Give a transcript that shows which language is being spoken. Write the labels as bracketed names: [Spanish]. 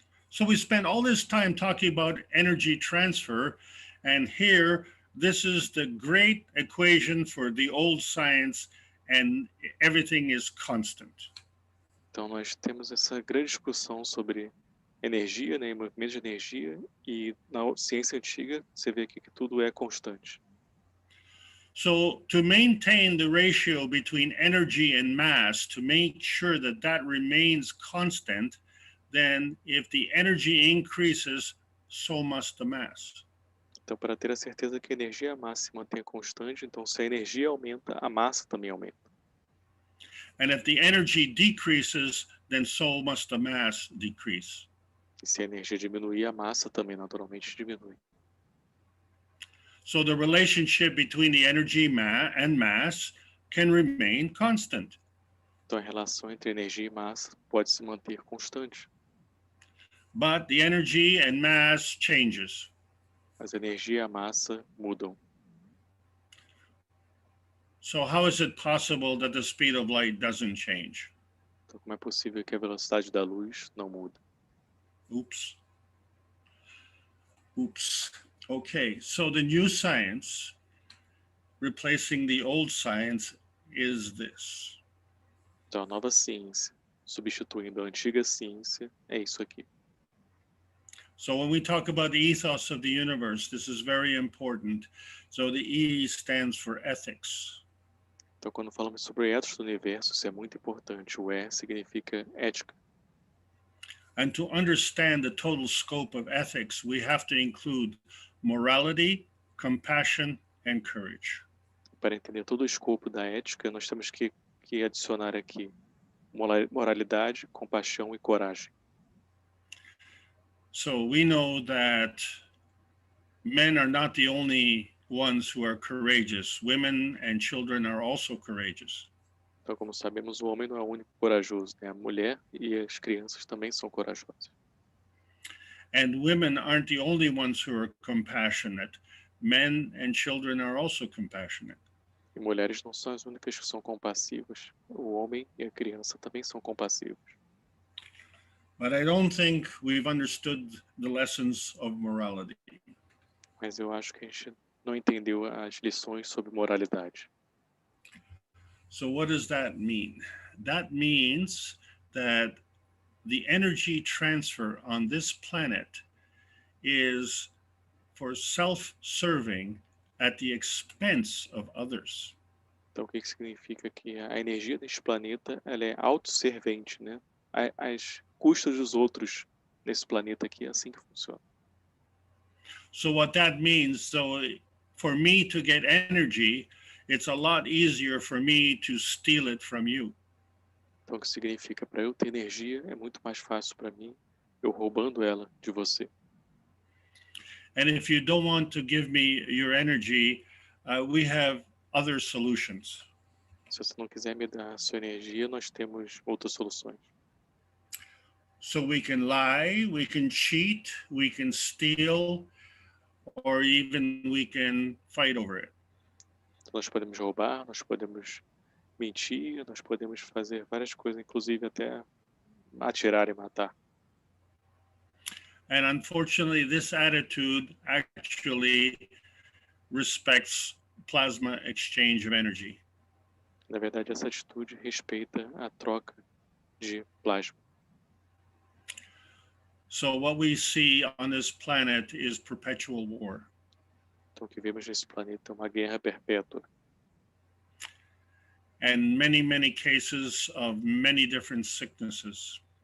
[English] So we spent all this time talking about energy transfer, and here, this is the great equation for the old science, and everything is constant. [Portuguese] Então, nós temos essa grande discussão sobre energia, né, movimento de energia, e na ciência antiga, você vê aqui que tudo é constante. [English] So to maintain the ratio between energy and mass, to make sure that that remains constant, then if the energy increases, so must the mass. [Portuguese] Então, para ter a certeza que a energia e a massa se mantém constante, então se a energia aumenta, a massa também aumenta. [English] And if the energy decreases, then so must the mass decrease. [Portuguese] E se a energia diminuir, a massa também naturalmente diminui. [English] So the relationship between the energy and mass can remain constant. [Portuguese] Então, a relação entre energia e massa pode se manter constante. [English] But the energy and mass changes. [Portuguese] Mas a energia e a massa mudam. [English] So how is it possible that the speed of light doesn't change? [Portuguese] Então, como é possível que a velocidade da luz não mude? [English] Oops. Okay, so the new science replacing the old science is this. [Portuguese] Então, a nova ciência, substituindo a antiga ciência, é isso aqui. [English] So when we talk about the ethos of the universe, this is very important. So the E stands for ethics. [Portuguese] Então, quando falamos sobre ethos do universo, isso é muito importante. O E significa ética. [English] And to understand the total scope of ethics, we have to include morality, compassion, and courage. [Portuguese] Para entender todo o escopo da ética, nós temos que adicionar aqui moralidade, compaixão e coragem. [English] So we know that men are not the only ones who are courageous. Women and children are also courageous. [Portuguese] Então, como sabemos, o homem não é o único corajoso, né? A mulher e as crianças também são corajosas. [English] And women aren't the only ones who are compassionate. Men and children are also compassionate. [Portuguese] E mulheres não são as únicas que são compassivas. O homem e a criança também são compassivos. [English] But I don't think we've understood the lessons of morality. [Portuguese] Mas eu acho que a gente não entendeu as lições sobre moralidade. [English] So what does that mean? That means that the energy transfer on this planet is for self-serving at the expense of others. [Portuguese] Então, o que significa que a energia deste planeta ela é autosservente, né? as custas dos outros nesse planeta aqui. É assim que funciona. [English] So what that means, so for me to get energy, it's a lot easier for me to steal it from you. [Portuguese] Então, o que significa, para eu ter energia, é muito mais fácil para mim, eu roubando ela de você. [English] And if you don't want to give me your energy, we have other solutions. [Portuguese] Se você não quiser me dar a sua energia, nós temos outras soluções. [English] So we can lie, we can cheat, we can steal, or even we can fight over it. [Portuguese] Então, nós podemos roubar, nós podemos mentir, nós podemos fazer várias coisas, inclusive até atirar e matar. [English] And unfortunately, this attitude actually respects plasma exchange of energy. [Portuguese] Na verdade, essa atitude respeita a troca de plasma. [English] So what we see on this planet is perpetual war. [Portuguese] Então, o que vemos nesse planeta é uma guerra perpétua. [English] And many cases of many different sicknesses.